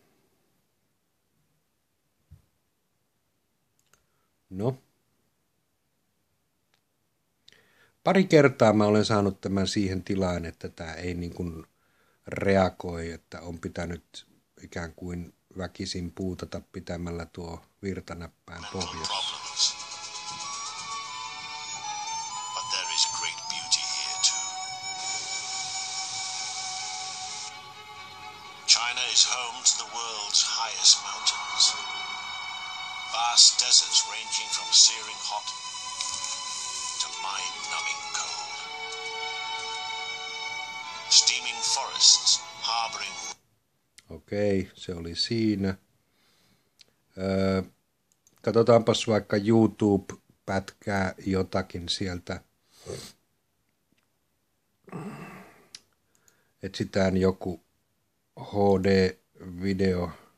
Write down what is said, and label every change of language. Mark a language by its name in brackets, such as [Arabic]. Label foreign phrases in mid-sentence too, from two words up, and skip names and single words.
[Finnish] No. Pari kertaa mä olen saanut tämän siihen tilaan, että tämä ei niin kuin reagoi, että on pitänyt ikään kuin väkisin puutata pitämällä tuo virtanäppäin pohjassa. [English] China is home to the world's highest mountains. Vast deserts ranging from searing hot to mind-numbing cold. Steaming forests harboring. [Finnish] Okei, se oli siinä. Katsotaanpas vaikka YouTube-pätkää jotakin sieltä. Etsitään joku HD-video.